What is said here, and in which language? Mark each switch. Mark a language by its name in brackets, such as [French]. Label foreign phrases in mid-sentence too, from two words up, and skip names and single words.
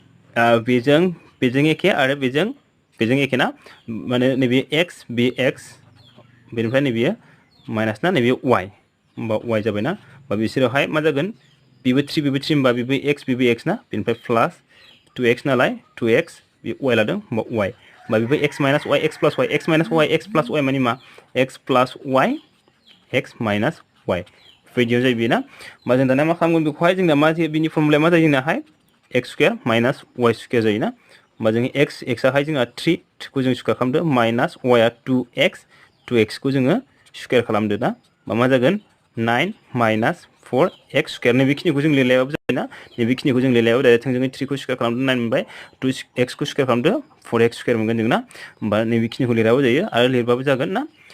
[Bodo] बेजों एखे आरो बेजों एखे ना माने नैबे x बे x बेनिफ्राय नैबे माइनास ना नैबे y होमबा y जाबाय ना होमबा बिसोरावहाय मा जागोन बेबो 3 बेबो 3 होमबा बेबो x ना बेनिफ्राय प्लास 2x नालाय 2x बे y लादों होमबा y होमबा बेबो [English] x minus y x plus y x minus y x plus y [Bodo] माने मा [English] x plus y x minus y [Bodo] बेबायदियाव जायो बेना होमबा जों दाना मा खालामगोन बेखौहाय जोंना मा जायो बिनि फर्मुलाया मा जायो जोंनाहाय [English] x square minus y square [Bodo] जायोना होमबा जों x आहाय जोंहा 3 खौ जों स्क्वायर खालामदो माइनास y आ 2x खौ जोङो स्क्वायर खालामदो ना होमबा मा जागोन [English] 9 minus 4x square [Bodo] नै बेखिनिखौ जों लिरलायाबाबो जायोना नै बेखिनिखौ जों लिरलायाबाबो डाइरेक्ट थोंजोङै 3 खौ स्क्वायर खालामदो 9 मोनबाय 2x खौ स्क्वायर खालामदो [English] 4x square [Bodo] मोनगोन जों ना होमबा नै बेखिनिखौ लिराबाबो जायो आरो लिरबाबो जागोन ना